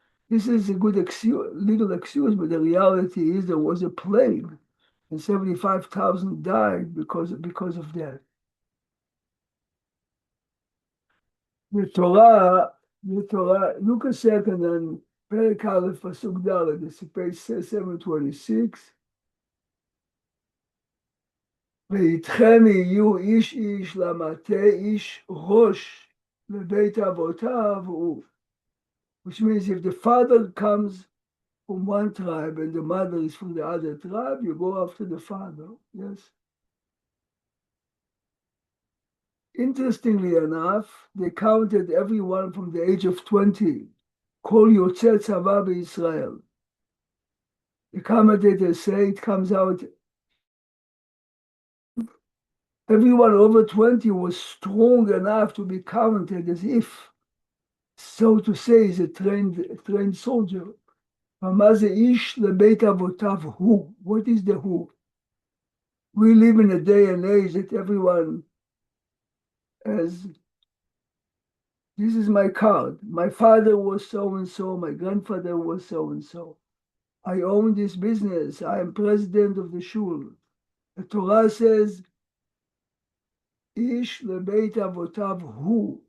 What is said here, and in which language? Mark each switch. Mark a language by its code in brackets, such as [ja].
[en] This is a good legal excuse, but the reality is there was a plague, and 75,000 died because of that. The Torah, look a second on Perek Aleph Pasuk Daled, this is page 726. [he] ואיתכם יהיו איש איש למטה איש ראש לבית אבותיו הוא. [en] Which means if the father comes from one tribe and the mother is from the other tribe, you go after the father. Yes. Interestingly enough, they counted everyone from the age of 20. Kol Yotzei Tzava Israel. The commentators say it comes out everyone over 20 was strong enough to be counted as if, so to say, is a trained soldier. [he] מה זה איש לבית אבותיו הוא? [en] What is the who? We live in a day and age that everyone has, this is my card. My father was so-and-so, my grandfather was so-and-so. I own this business. I am president of the shul. The Torah says, [he] Ish lebeit avotav hu.